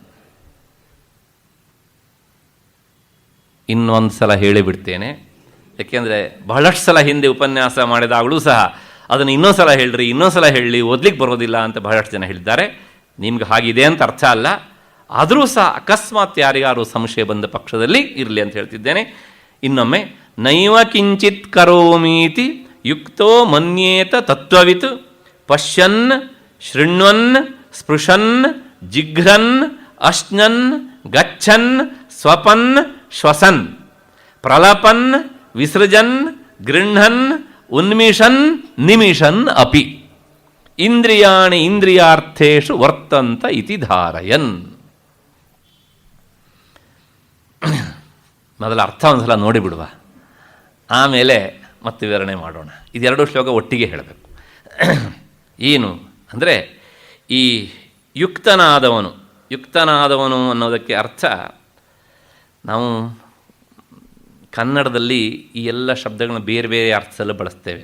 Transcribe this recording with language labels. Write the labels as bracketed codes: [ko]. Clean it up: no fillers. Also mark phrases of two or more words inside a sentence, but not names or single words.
[kn] ಇನ್ನೊಂದು ಸಲ ಹೇಳಿಬಿಡ್ತೇನೆ, ಯಾಕೆಂದರೆ ಬಹಳಷ್ಟು ಸಲ ಹಿಂದೆ ಉಪನ್ಯಾಸ ಮಾಡಿದಾಗಲೂ ಸಹ ಅದನ್ನು ಇನ್ನೊಂದು ಸಲ ಹೇಳ್ರಿ, ಇನ್ನೊಂದು ಸಲ ಹೇಳಿ, ಓದ್ಲಿಕ್ಕೆ ಬರೋದಿಲ್ಲ ಅಂತ ಬಹಳಷ್ಟು ಜನ ಹೇಳಿದ್ದಾರೆ. ನಿಮ್ಗೆ ಹಾಗಿದೆ ಅಂತ ಅರ್ಥ ಅಲ್ಲ. ಆದರೂ ಸಹ ಅಕಸ್ಮಾತ್ ಯಾರಿಗಾರು ಸಂಶಯ ಬಂದ ಪಕ್ಷದಲ್ಲಿ ಇರಲಿ ಅಂತ ಹೇಳ್ತಿದ್ದೇನೆ. ಇನ್ನೊಮ್ಮೆ, [sa] ನೈವ ಕಿಂಚಿತ್ ಕರೋಮೀತಿ ಯುಕ್ತೋ ಮನ್ಯೇತ ತತ್ವವಿತ್ ಪಶ್ಯನ್ ಶೃಣ್ವನ್ ಸ್ಪೃಶನ್ ಜಿಘ್ರನ್ ಅಶ್ನನ್ ಗಚ್ಚನ್ ಸ್ವಪನ್ ಶ್ವಸನ್ ಪ್ರಲಪನ್ ವಿಸೃಜನ್ ಗೃಹನ್ ಉನ್ಮಿಷನ್ ನಿಮಿಷನ್ ಅಪಿ ಇಂದ್ರಿಯಾಣಿ ಇಂದ್ರಿಯಾರ್ಥೇಷು ವರ್ತಂತ ಇತಿ ಧಾರಯನ್. [kn] ಮೊದಲ ಅರ್ಥ ಒಂದು ಸಲ ನೋಡಿಬಿಡುವ, ಆಮೇಲೆ ಮತ್ತೆ ವಿವರಣೆ ಮಾಡೋಣ. ಇದೆರಡು ಶ್ಲೋಕ ಒಟ್ಟಿಗೆ ಹೇಳಬೇಕು. ಏನು ಅಂದರೆ, ಈ ಯುಕ್ತನಾದವನು ಅನ್ನೋದಕ್ಕೆ ಅರ್ಥ, ನಾವು ಕನ್ನಡದಲ್ಲಿ ಈ ಎಲ್ಲ ಶಬ್ದಗಳನ್ನ ಬೇರೆ ಬೇರೆ ಅರ್ಥದಲ್ಲಿ ಬಳಸ್ತೇವೆ.